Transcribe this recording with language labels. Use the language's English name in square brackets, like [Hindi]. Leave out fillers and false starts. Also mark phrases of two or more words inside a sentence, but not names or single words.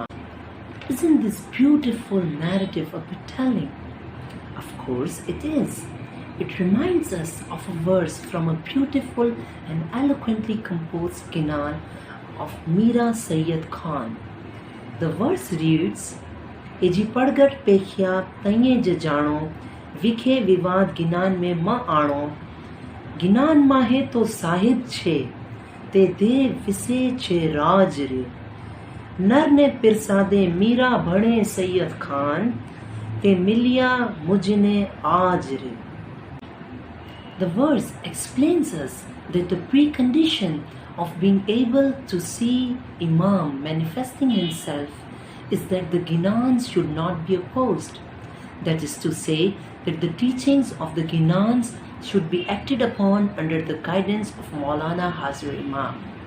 [English] Isn't this beautiful narrative a bit telling? Of course it is. It reminds us of a verse from a beautiful and eloquently composed Ginan of Mira Sayyid Khan. The verse reads, [Gujarati] એજી પડગટ પેખ્યા તઇએ જ જાનો વિખે વિવાદ ગિનાન મેં મ આણો ગિનાન માહે તો સાહિબ છે તે દે વિસે છે રાજ રે નર ને પિરસાદે મીરા ભણે સૈયદ ખાન તે મિલિયા મુઝને આજ રે. [English] The verse explains us that the precondition of being able to see Imam manifesting himself is that the Ginans should not be opposed. That is to say, that the teachings of the Ginans should be acted upon under the guidance of Maulana Hazir Imam.